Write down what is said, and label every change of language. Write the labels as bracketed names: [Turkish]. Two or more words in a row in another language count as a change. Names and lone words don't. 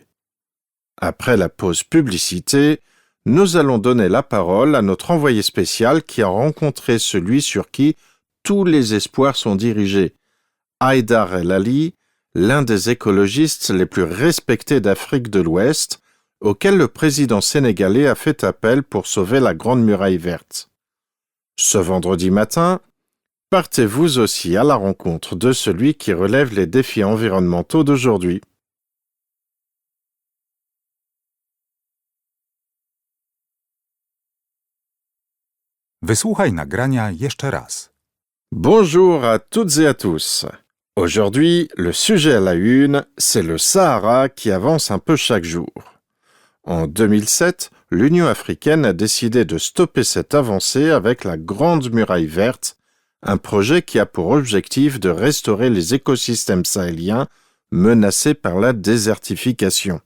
[French] Après la pause publicité, nous allons donner la parole à notre envoyé spécial qui a rencontré celui sur qui tous les espoirs sont dirigés, Haïdar El Ali, l'un des écologistes les plus respectés d'Afrique de l'Ouest, auquel le président sénégalais a fait appel pour sauver la Grande Muraille Verte. Ce vendredi matin, partez vous aussi à la rencontre de celui qui relève les défis environnementaux d'aujourd'hui. [Polish] Wysłuchaj nagrania jeszcze raz. [French] Bonjour à toutes et à tous. Aujourd'hui, le sujet à la une, c'est le Sahara qui avance un peu chaque jour. En 2007, l'Union africaine a décidé de stopper cette avancée avec la Grande Muraille Verte, un projet qui a pour objectif de restaurer les écosystèmes sahéliens menacés par la désertification.